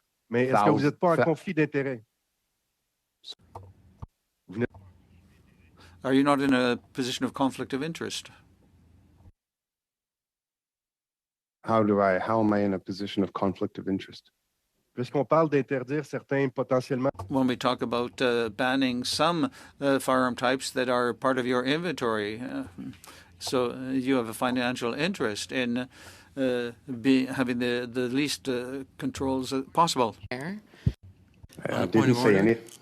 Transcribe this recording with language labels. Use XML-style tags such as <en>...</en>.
<fr>Mais est-ce que vous n'êtes pas en conflit d'intérêt?</fr> <en>Are you not in a position of conflict of interest? How am I in a position of conflict of interest?</en> <fr>Puisqu'on parle d'interdire certains potentiellement.</fr> <en>When we talk about banning some firearm types that are part of your inventory, so you have a financial interest in having the least controls possible. I didn't say any.</en>